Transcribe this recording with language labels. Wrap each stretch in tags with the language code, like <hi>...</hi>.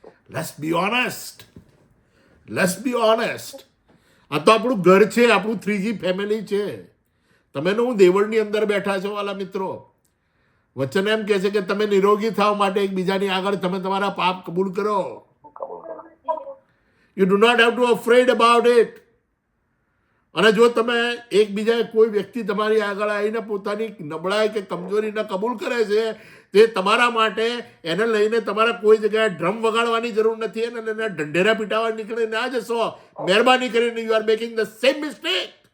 <en>Let's be honest. Let's be honest.</en> <gu>આ તો આપણું ઘર છે, આપણું 3G ફેમિલી છે. તમે ને હું દેવળની અંદર બેઠા છો વાલા મિત્રો. વચન એમ કહે છે કે તમે નિરોગી થવા માટે એકબીજાની આગળ તમે તમારા પાપ કબૂલ કરો.</gu> <en>You do not have to afraid about it.</en> <gu>અને જો તમે એકબીજા કોઈ વ્યક્તિ તમારી આગળ આવીને પોતાની નબળાઈ કે કમજોરીને કબૂલ કરે છે, તે તમારા માટે એને લઈને તમારે કોઈ જગ્યાએ ડ્રમ વગાડવાની જરૂર નથી અને એને ઢંઢેરા પીટાવા નીકળી ના જશો. મહેરબાની કરીને</gu> <en>You are making the same mistake.</en>